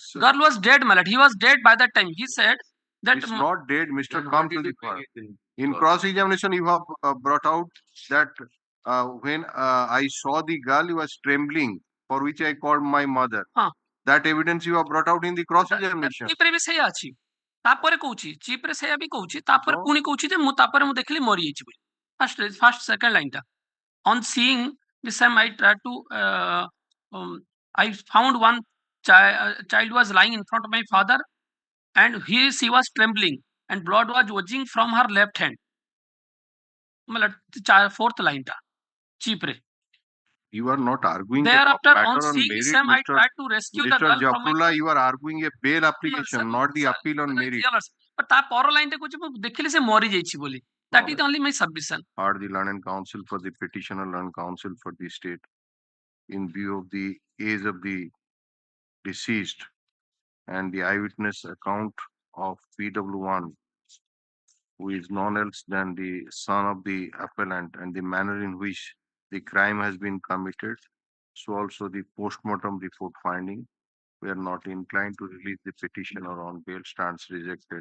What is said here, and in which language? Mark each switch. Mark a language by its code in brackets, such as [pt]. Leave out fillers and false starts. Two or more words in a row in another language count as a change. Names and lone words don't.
[en] Girl was dead, my lord. He was dead by that time. He said that it's not dead, Mr. Come to the point. In cross-examination, you have brought out that when I saw the girl, he was trembling, for which I called my mother. That evidence you have brought out in the cross examination. [or] ଚିପରେ ବି ସେଇଆ ଅଛି ତାପରେ କହୁଛି ଚିପରେ ସେଇଆ ବି କହୁଛି ତାପରେ [en] So- [or] ପୁଣି କହୁଛି ଯେ ମୁଁ ତାପରେ ମୁଁ ଦେଖିଲି ମରିଯାଇଛି ବୋଲି ଫାର୍ଷ୍ଟ ସେକେଣ୍ଡ ଲାଇନଟା [en] on seeing the same I tried to I found one child was lying in front of my father and she was trembling and blood was oozing from her left hand मतलब fourth line [or] ଟା ଚିପ ରେ [en] You are not arguing thereafter a on matter on seeing the merit, same I Mr. tried to rescue the Mr. girl from my Jafrullah. You are arguing a bail application, sir, not the sir, appeal on merit. [or] but ତା ପର ଲାଇନ ଟା କହୁଛି ମୁଁ ଦେଖିଲି ସେ ମରି ଯାଇଛି ବୋଲି [en] that is only my submission. Are the learned counsel for the petitioner, learned counsel for the state, in view of the age of the deceased and the eyewitness account of PW1, who is none else than the son of the appellant, and the manner in which the crime has been committed, so also the postmortem report finding, we are not inclined to release the petitioner on bail, stands rejected.